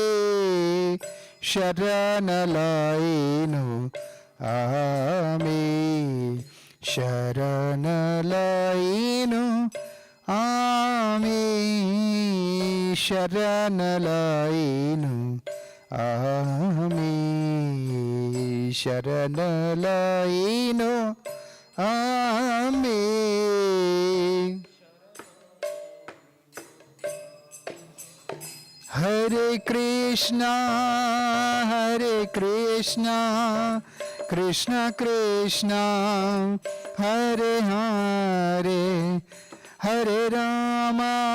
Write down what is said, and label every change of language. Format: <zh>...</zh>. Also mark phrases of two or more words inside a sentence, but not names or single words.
<bn>শরণ লইনু আমি, শরণ লইনু আমি, শরণ লইনু আমি, শরণ লইনু আমি।</bn> <sa>हरे कृष्णा कृष्ण कृष्णा हरे हरे, हरे रामा</sa>